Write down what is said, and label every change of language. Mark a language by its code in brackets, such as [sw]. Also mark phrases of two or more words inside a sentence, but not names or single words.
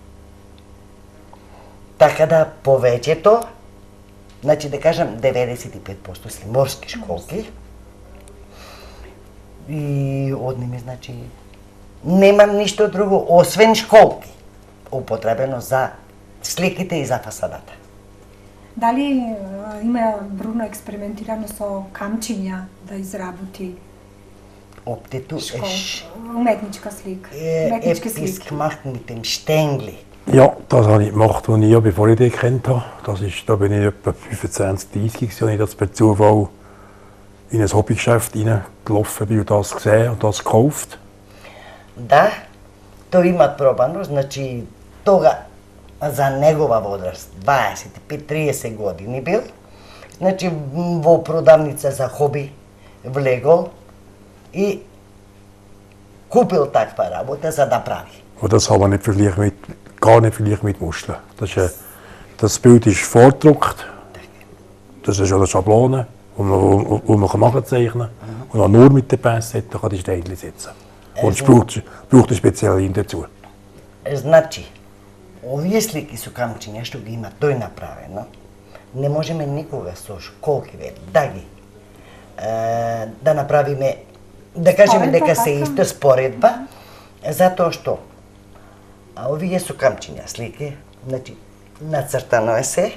[mk] Така да повеќето, значи да кажам 95% се морски школки и од ними, значи, немам ништо друго освен школки употребено за сликите и за фасадата. Дали има Бруно експериментирано со камчиња да изработи Оптету уметничка slika? [de] Etwas gemacht mit dem Stängli. Ja, das habe ich gemacht, als ich, bevor ich dich kennt habe. Da bin ich etwa 25, 30 gewesen, als ich das per Zufall in ein Hobbygeschäft reingelaufen bin und das gesehen und das gekauft. [mk] Да, тој имат пробано, значи тога за негова возраст, 25-30 години бил, значи во продавница за хоби влегол и купил таква работа за да прави. [de] Und das kann man nicht gar nicht vergleichen mit Muscheln. Das Bild ist vorgedruckt, das ist eine Schablone, die man machen zeichnen kann. Und wenn man nur mit der Pinzette kann die Steinchen setzen. Und es braucht eine spezielle Linie dazu. [mk] Значи, овие слики со камчиња што ги има тој направено, не можеме никога со школкиве да ги да направиме, да кажеме дека се исто споредба, затоа што овие со камчиња слики, значи нацртано е